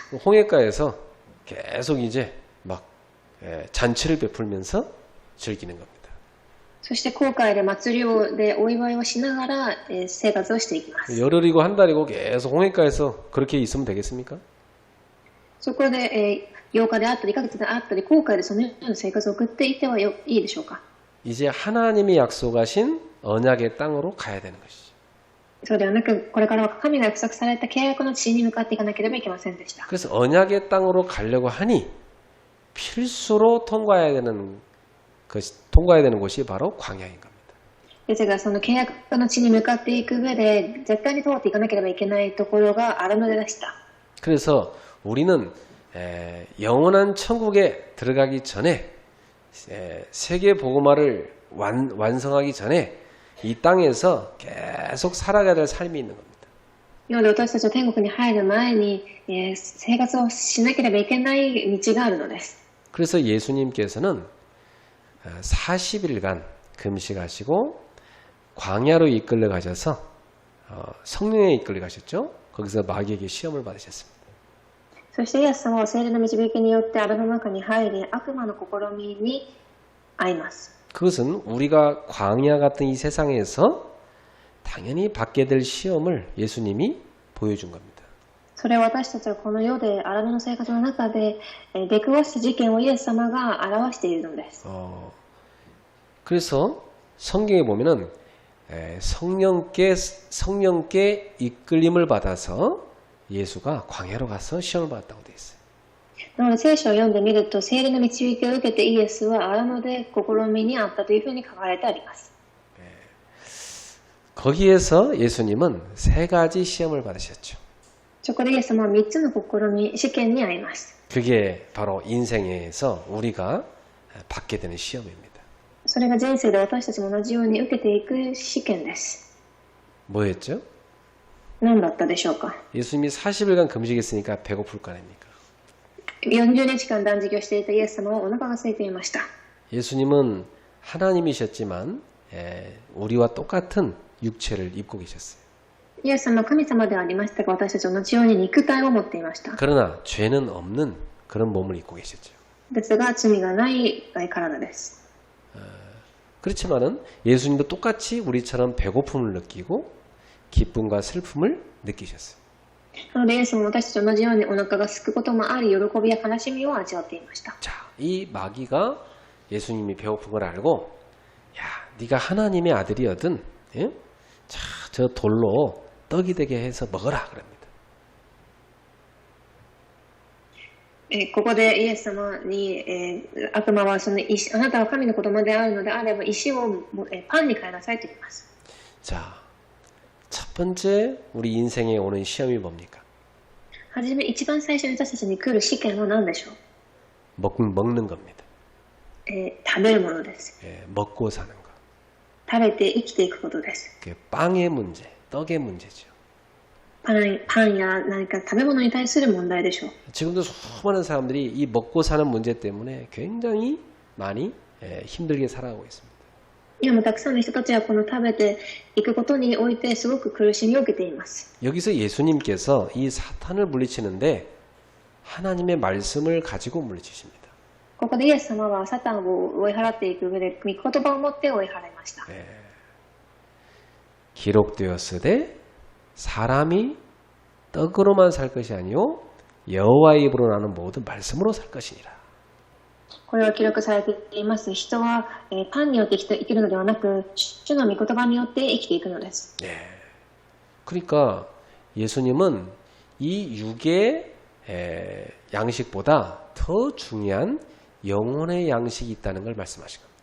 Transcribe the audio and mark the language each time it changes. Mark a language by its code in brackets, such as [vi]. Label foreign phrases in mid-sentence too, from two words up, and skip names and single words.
[ko] 홍해가에서 계속 이제 막 잔치를 베풀면서 즐기는 겁니다. [ja] そして航海で祭りでお祝いをしながら、生活をしていきます。 [ko] 열흘이고 한 달이고 계속 홍해가에서 그렇게 있으면 되겠습니까? [ja] そこで、8日であったり1ヶ月であったり航海でそのような生活を送っていてはいいでしょうか。 [ko] 이제 하나님이 약속하신 언약의 땅으로 가야 되는 것이죠. [ja] そうではなくこれからは神が約束された契約の地に向かっていかなければいけませんでした。 [ko] 그래서 언약의 땅으로 가려고 하니 필수로 통과해야 되는 곳이 바로 광야인 겁니다. [ja] ですがその契約の地に向かっていく上で絶対に通っていかなければいけないところが荒野でした。 [ko] 그래서 우리는 영원한 천국에 들어가기 전에 세계 복음화를 완성하기 전에 이 땅에서 계속 살아가야 될 삶이 있는 겁니다. [ja] なので私たちは天国に入る前に、生活をしなければいけない道があるのです。 [ko] 그래서 예수님께서는 40일간 금식하시고 광야로 이끌려 가셔서 성령에 이끌려 가셨죠. 거기서 마귀에게 시험을 받으셨습니다. [ja] そしてイエス様は聖霊の導きによって荒野の中に入り悪魔の試みに遭います。 [ko] 그것은 우리가 광야 같은 이 세상에서 당연히 받게 될 시험을 예수님이 보여준 겁니다. [ja] それは私たちはこの世で荒野の生活の中で出くわした事件をイエス様が表しているのです。 [ko] 그래서 성경에 보면은 성령께 이끌림을 받아서 예수가 광야로 가서 시험을 받았다고 되어 있어요. [ja] なので聖書を読んでみると聖霊の導きを受けてイエスは荒野で試みにあったというふうに書かれてあります。 [ko] 거기에서 예수님은 3가지 시험을 받으셨죠. [ja] そこでイエス様は3つの試験に遭います。 [ko] 그게 바로 인생에서 우리가 받게 되는 시험입니다. [ja] それが人生で私たちも同じように受けていく試験です。 [ko] 뭐였죠? [ja] 何だったでしょうか。 [ko] 예수님이 40일간 금식했으니까 배고플 거 아닙니까? [ja] 40 日間断食をしていたイエス様はお腹が空いていました。 [ko] 예수님은 하나님이셨지만 우리와 똑같은 육체를 입고 계셨어요. [ja] イエス様は神様ではありましたが私たちと同じように肉体を持っていました。 [ko] 그러나 죄는 없는 그런 몸을 입고 계셨죠. [ja] ですが罪がない体です。 [ko] 그렇지만은 예수님도 똑같이 우리처럼 배고픔을 느끼고 기쁨과 슬픔을 느끼셨어요. [ja] なのでイエスも私たちと同じようにお腹が空くこともあり喜びや悲しみを味わっていました。 [ko] 자, 이 마귀가 예수님이 배고픈 걸 알고 야, 네가 하나님의 아들이거든. 예? 자, 저 돌로 떡이 되게 해서 먹어라 그럽니다. [ja] ここでイエス様に、悪魔はその石あなたは神の子供であるのであれば石をパンに変えなさいと言います。 [ko] 자, 첫 번째 우리 인생에 오는 시험이 뭡니까? [ja] はじめ一番最初に私たちに来る試験は何でしょう。 [ko] 먹는 겁니다. [ja] 食べるものです。 [ko] 예, 먹고 사는 거. [ja] 食べて生きていくことです。 [ko] 그게 빵의 문제, 떡의 문제죠. [ja] パンや何か食べ物に対する問題でしょう。 [ko] 지금도 수많은 사람들이 이 먹고 사는 문제 때문에 굉장히 많이 힘들게 살아가고 있습니다. [ja] 今もたくさんの人たちはこの食べていくことにおいてすごく苦しみを受けています。 [ko] 여기서 예수님께서 이 사탄을 물리치는데 하나님의 말씀을 가지고 물리치십니다. [ja] ここでイエス様はサタンを追い払っていく上で御言葉を持って追い払いました。 [ko] 기록되었으되 사람이 떡으로만 살 것이 아니요 여호와의 입으로 나는 모든 말씀으로 살 것이니라. [ja] これは記録されています。人はパンによって生きるのではなく主の御言葉によって生きていくのです。 [ko] 그러니까 예수님은 이 육의 양식보다 더 중요한 영혼의 양식이 있다는 걸 말씀하신 겁니다.